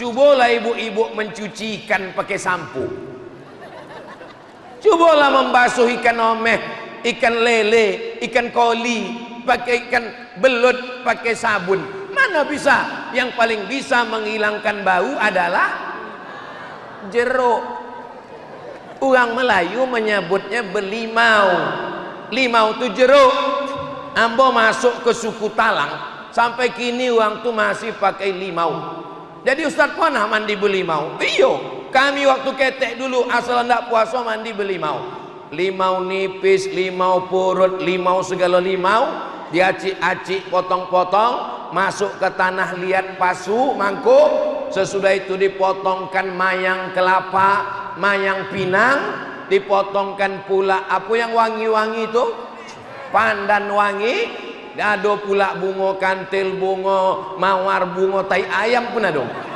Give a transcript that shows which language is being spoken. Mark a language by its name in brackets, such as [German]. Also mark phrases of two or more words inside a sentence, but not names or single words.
[Indonesian] Cobalah ibu-ibu mencuci ikan pakai sampo. Cobalah membasuh ikan omeh, ikan lele, ikan koli, pakai ikan belut, pakai sabun. Mana bisa? Yang paling bisa menghilangkan bau adalah jeruk. Orang Melayu menyebutnya belimau. Limau itu jeruk. Ambo masuk ke suku Talang, sampai kini orang tu masih pakai limau. Jadi Ustaz pernah mandi belimau? Iyo, kami waktu ketek dulu asal ndak puasa mandi belimau. Limau nipis, limau purut, limau segala limau, diacik-acik, potong-potong, masuk ke tanah liat pasu, mangkuk. Sesudah itu dipotongkan mayang kelapa, mayang pinang, dipotongkan pula apa yang wangi-wangi itu, pandan wangi. Ada pula bunga kantil, bunga mawar, bunga tai ayam pun ada.